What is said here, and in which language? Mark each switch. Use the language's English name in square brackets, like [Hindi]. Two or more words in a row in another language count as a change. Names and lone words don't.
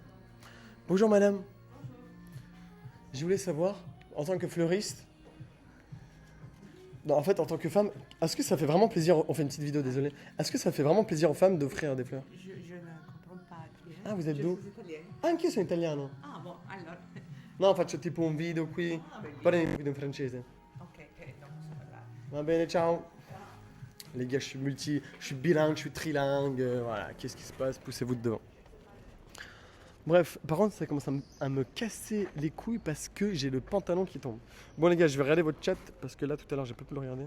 [French] Bonjour, madame. Je voulais savoir, en tant que fleuriste, non, en fait, en tant que femme, est-ce que ça fait vraiment plaisir, on fait une petite vidéo, désolé, est-ce que ça fait vraiment plaisir aux femmes d'offrir des fleurs? Je ne comprends pas bien. Ah, vous êtes Je d'où? suis italienne. [Italian] Anche sono italiano. [French] Ah, bon, alors. [Italian] No, faccio tipo un video qui, Ah, bellissimo. parli un video in francese. [French] Ok, donc ça va. [Italian] Va bene, ciao. [French] Les gars, je suis bilingue, je suis trilingue, voilà, qu'est-ce qui se passe? Poussez-vous de devant. Bref, par contre, ça commence à me casser les couilles parce que j'ai le pantalon qui tombe. Bon les gars, je vais regarder votre chat parce que là tout à l'heure j'ai pas pu le regarder.